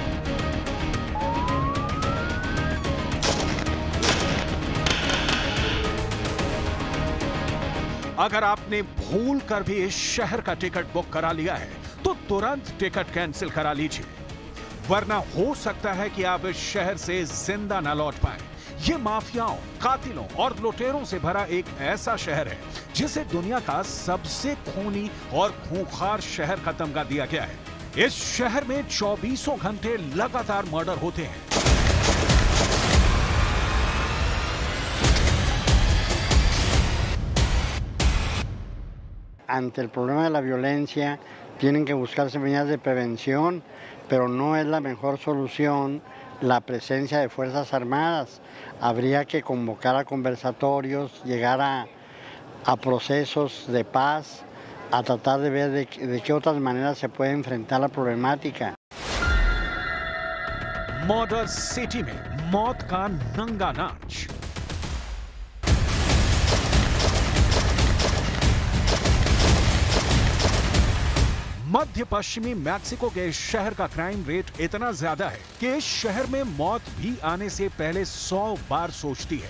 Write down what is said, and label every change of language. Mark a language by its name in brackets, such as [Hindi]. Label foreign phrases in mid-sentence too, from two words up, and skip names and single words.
[Hindi] अगर आपने भूल कर भी इस शहर का [English] ticket book [Hindi] करा लिया है तो तुरंत [English] ticket cancel [Hindi] करा लीजिए, वरना हो सकता है कि आप इस शहर से जिंदा न लौट पाएं। ये माफियाओं, कातिलों और लुटेरों से भरा एक ऐसा शहर है जिसे दुनिया का सबसे खूनी और खूंखार शहर का तमगा दिया गया है। इस शहर में 24 घंटे लगातार मर्डर होते हैं। [Spanish] Ante el problema de la violencia, tienen que buscarse medidas de prevención, pero no es la mejor solución la presencia de Fuerzas Armadas. Habría que convocar a conversatorios, llegar a procesos de paz, a tratar de ver de qué otras maneras se puede enfrentar la problemática. [English] murder city [Hindi] में मौत का नंगा नाच। मध्य पश्चिमी मैक्सिको के इस शहर का [English] crime rate [Hindi] इतना ज्यादा है कि इस शहर में मौत भी आने से पहले 100 बार सोचती है।